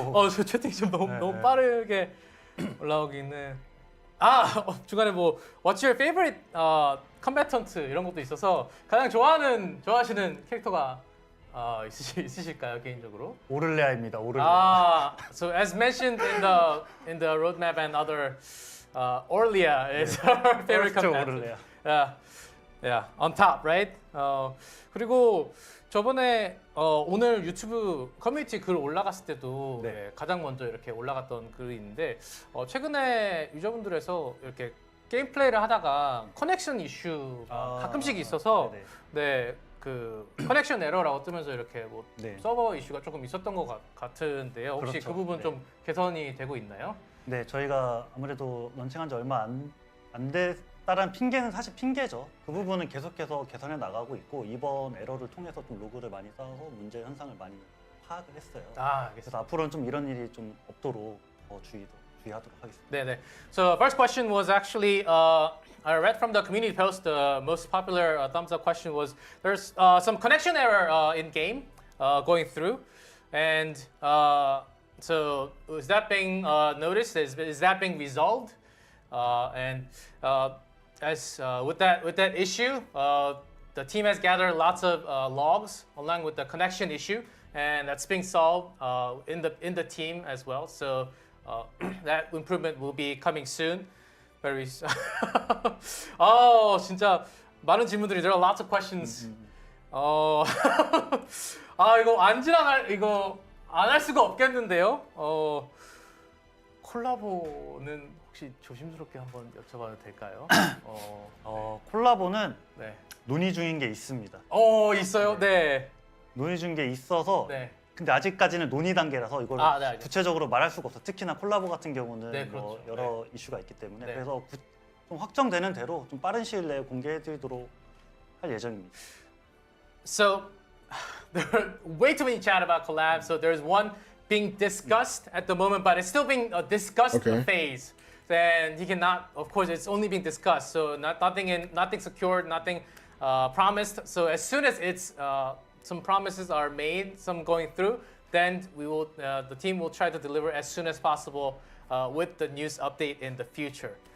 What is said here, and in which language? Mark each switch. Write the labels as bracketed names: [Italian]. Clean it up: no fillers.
[Korean] 저 채팅 좀 너무 빠르게 올라오기는. 중간에 뭐 [English] What's your favorite combatant [Korean] 이런 것도 있어서 가장 좋아하시는 캐릭터가 있으실까요, 개인적으로? 오를레아입니다. 오를레아. [English] So as mentioned in the roadmap and other, Orlia is our favorite [Korean] 그렇죠, [English] combatant. [Korean] 오를레아. [English] Yeah, on top, right? [Korean] 그리고 저번에 오늘 유튜브 커뮤니티 글 올라갔을 때도 네. 예, 가장 먼저 이렇게 올라갔던 글이 있는데 최근에 유저분들에서 이렇게 게임 플레이를 하다가 커넥션 이슈가 가끔씩 있어서 네네. 네, 그 커넥션 에러라고 뜨면서 이렇게 뭐 네. 서버 이슈가 조금 있었던 것 같은데요. 혹시 그렇죠. 그 부분 네. 좀 개선이 되고 있나요? 네, 저희가 아무래도 런칭한 지 얼마 안 됐다는 핑계는 사실 핑계죠. 그 부분은 계속해서 개선해 나가고 있고 이번 에러를 통해서 좀 로그를 많이 쌓아서 문제 현상을 많이 파악을 했어요. 알겠습니다. 그래서 앞으로는 좀 이런 일이 좀 없도록 더 주의하도록 하겠습니다. 네네. [English] So first question was actually I read from the community post. The most popular thumbs up question was there's some connection error in game going through, and so is that being noticed? Is that being resolved? And as with that issue, the team has gathered lots of logs along with the connection issue, and that's being solved in the team as well. So that improvement will be coming soon. Very. [Korean] 진짜 많은 질문들이 [English] there are lots of questions. [Korean] 이거 안 할 수가 없겠는데요. 콜라보는 혹시 조심스럽게 한번 여쭤봐도 될까요? 콜라보는 네. 논의 중인 게 있습니다. 있어요? 네. 논의 중인 게 있어서 네. 근데 아직까지는 논의 단계라서 이걸 네, 알겠습니다. 구체적으로 말할 수가 없어. 특히나 콜라보 같은 경우는 네, 뭐 그렇죠. 여러 이슈가 있기 때문에 네. 그래서 좀 확정되는 대로 좀 빠른 시일 내에 공개해드리도록 할 예정입니다. [English] So there are way too many chat about collabs. So there's one being discussed at the moment, but it's still being a discussed Okay. phase. Then he cannot. Of course, it's only being discussed. So nothing secured, nothing promised. So as soon as it's some promises are made, some going through, then we will the team will try to deliver as soon as possible with the news update in the future.